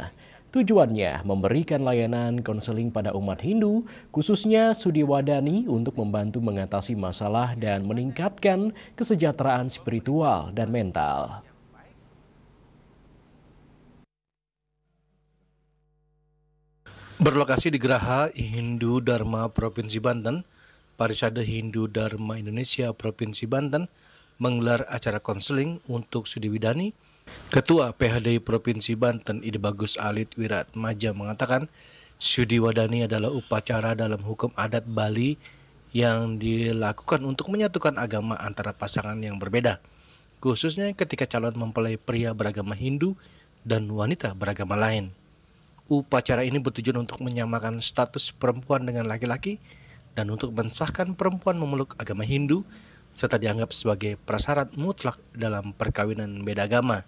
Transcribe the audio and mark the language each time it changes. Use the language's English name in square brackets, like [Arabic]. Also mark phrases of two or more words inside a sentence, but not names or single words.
[Indonesian] Tujuannya memberikan layanan konseling pada umat Hindu, khususnya Sudiwadani untuk membantu mengatasi masalah dan meningkatkan kesejahteraan spiritual dan mental. Berlokasi di Geraha Hindu Dharma Provinsi Banten, Parisade Hindu Dharma Indonesia Provinsi Banten menggelar acara konseling untuk Sudiwadani. Ketua PHDI Provinsi Banten Ide Bagus Alit Wiratmaja mengatakan Sudiwadani adalah upacara dalam hukum adat Bali yang dilakukan untuk menyatukan agama antara pasangan yang berbeda, khususnya ketika calon mempelai pria beragama Hindu dan wanita beragama lain. Upacara ini bertujuan untuk menyamakan status perempuan dengan laki-laki dan untuk mensahkan perempuan memeluk agama Hindu serta dianggap sebagai prasyarat mutlak dalam perkawinan beda agama.